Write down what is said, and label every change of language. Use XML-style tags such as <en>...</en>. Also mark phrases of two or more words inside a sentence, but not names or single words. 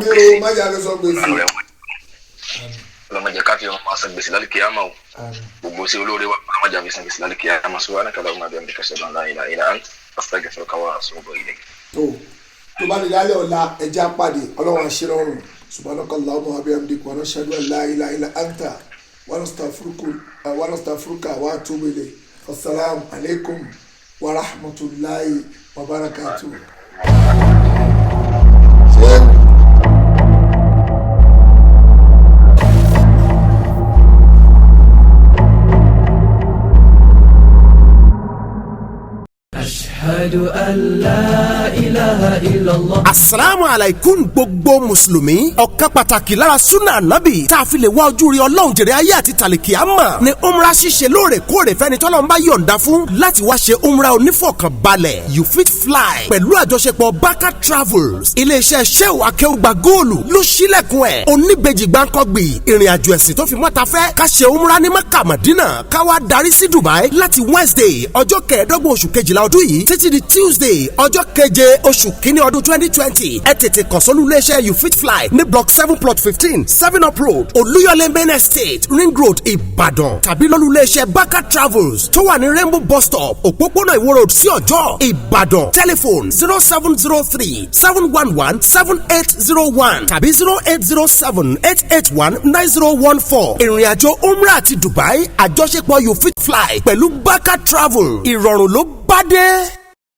<yo>gbèsè mọ́jà fi san gbèsè Ọlọ́run mọ́jà ká fi ọmọ máa san gbèsè lálẹ́ àmọ́ o gbogbo ṣé olóore wa mọ́jà fi san gbèsè lálẹ́ àmọ́ sọ wá ní kàlọ́ ọmọ abẹ́ mi kẹsẹ̀ lọ́nà ìlà</yo> <ar>أستغفرك وأتوب إليك.</ar> <yo>tó bá lè lálẹ́ ọ̀la ẹja pàdé Ọlọ́run àṣírọ́rùn</yo> <ar>سبحانك اللهم وبحمدك ونشهد أن لا إله إلا أنت ونستغفرك وأتوب إليك. السلام عليكم ورحمة الله وبركاته. أشهد أن لا إله إلا الله. السلام عليكم</ar> <yo>gbogbo Mùsùlùmí. Ọ̀kan pàtàkì lára Súnà Ànábì tá a fi lè wá ojú rí Ọlọ́run jèrè ayé àti tàlìkìámà ni umrah ṣíṣe lóòrèkóòrè fẹ́ni tọ́lọ́run bá yọ̀ǹda fún láti wá ṣe umrah onífọ̀kànbalẹ̀. You fit fly pẹ̀lú àjọṣepọ̀ Baka Travels. Iléeṣẹ́ Ṣéhù Akéwùgbà Góòlù ló ṣílẹ̀kùn ẹ̀. Oníbejì gbáǹkọ́gbì ìrìn àjò ẹ̀sìn tó fi mọ́ta fẹ́ ká ṣe umrah ní Mẹ́kà Mádínà ká wá darí sí Dubai láti Wednesday ọjọ́ 15 oṣù kejìlá ọdún yìí títí di Tuesday ọjọ́ 7 oṣù kínní ọdún 2020 ẹ tètè kàn sólú iléeṣẹ́ You Fit Fly ní block 7 plot 15 7 up road Olúyọ̀lé main estate Ring Road Ìbàdàn tàbí lólú iléeṣẹ́ Baka Travels tó wà ní Rainbow bus stop òpópónà Ìwó road sí Ọ̀jọ́ Ìbàdàn telephone 0703 711 7801 tàbí 0807 881 9014 ìrìnàjò umrah àti Dubai àjọṣepọ̀ You Fit Fly pẹ̀lú Baka Travel ìrọ̀rùn ló bá dé.</yo>